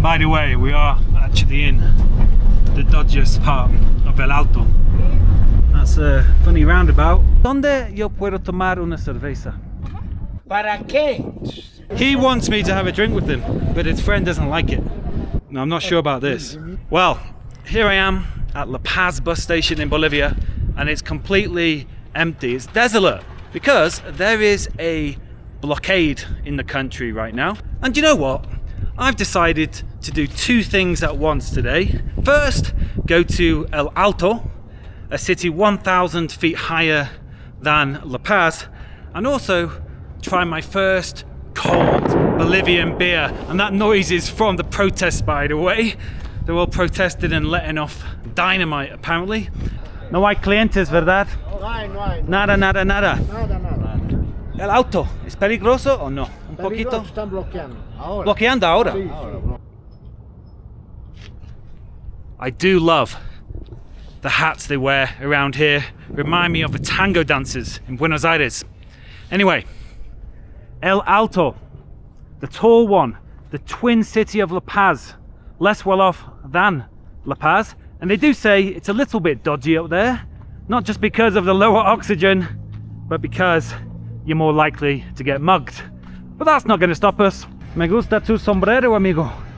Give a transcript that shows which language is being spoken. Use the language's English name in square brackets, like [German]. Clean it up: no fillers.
[English] By the way, we are actually in the dodgiest part of El Alto. That's a funny roundabout. [Spanish] ¿Dónde yo puedo tomar una cerveza? ¿Para qué? [English] He wants me to have a drink with him, but his friend doesn't like it. No, I'm not sure about this. Well, here I am at La Paz bus station in Bolivia, and it's completely empty. It's desolate because there is a blockade in the country right now. And you know what? I've decided to do two things at once today. First, go to El Alto, a city 1,000 feet higher than La Paz, and also try my first cold Bolivian beer. And that noise is from the protests, by the way. They're all protesting and letting off dynamite, apparently. [Spanish] No hay clientes, ¿verdad? No hay. Nada. Nada. El Alto, ¿es peligroso o no? Un poquito. Están bloqueando. Ahora. Bloqueando ahora. Sí, ahora. [English] I do love the hats they wear around here. Remind me of the tango dancers in Buenos Aires. Anyway, El Alto, the tall one, the twin city of La Paz, less well off than La Paz. And they do say it's a little bit dodgy up there, not just because of the lower oxygen, but because you're more likely to get mugged. But that's not going to stop us. [Spanish] Me gusta tu sombrero, amigo.